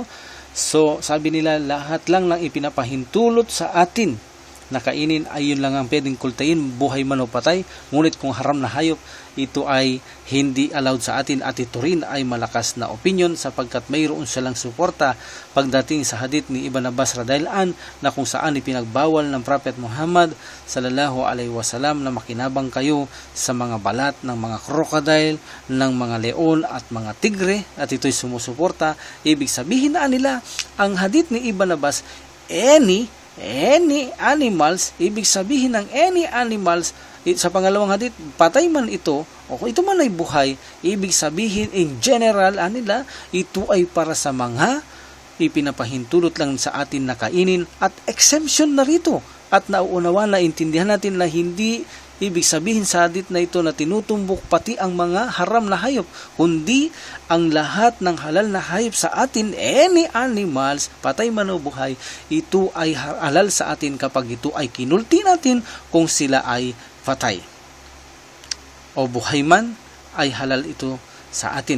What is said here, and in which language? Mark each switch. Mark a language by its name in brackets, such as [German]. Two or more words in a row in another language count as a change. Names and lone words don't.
[Filipino] So sabi nila, lahat lang ng ipinapahintulot sa atin na kainin ay yun lang ang pwedeng kultayin, buhay man o patay. Ngunit kung haram na hayop, ito ay hindi allowed sa atin, at ito rin ay malakas na opinion sapagkat mayroon silang suporta pagdating sa hadith ni Ibn Abbas [Arabic] رضي الله عن [Filipino] na kung saan ipinagbawal ng Prophet Muhammad [Arabic] صلى الله عليه وسلم [Filipino] na makinabang kayo sa mga balat ng mga crocodile, ng mga leon at mga tigre, at ito'y sumusuporta. Ibig sabihin na nila, ang hadith ni Ibn Abbas, [English] any animals, [Filipino] ibig sabihin ng [English] any animals, [Filipino] sa pangalawang hadith, patay man ito o kung ito man ay buhay, ibig sabihin [English] in general [Filipino] nila, ito ay para sa mga ipinapahintulot lang sa atin na kainin, at exemption na rito, at nauunawa na intindihan natin na hindi ibig sabihin sa hadith na ito na tinutumbok pati ang mga haram na hayop, kundi ang lahat ng halal na hayop sa atin, [English] any animals, [Filipino] patay man o buhay, ito ay halal sa atin kapag ito ay kinulti natin kung sila ay patay o buhay man, ay halal ito sa atin.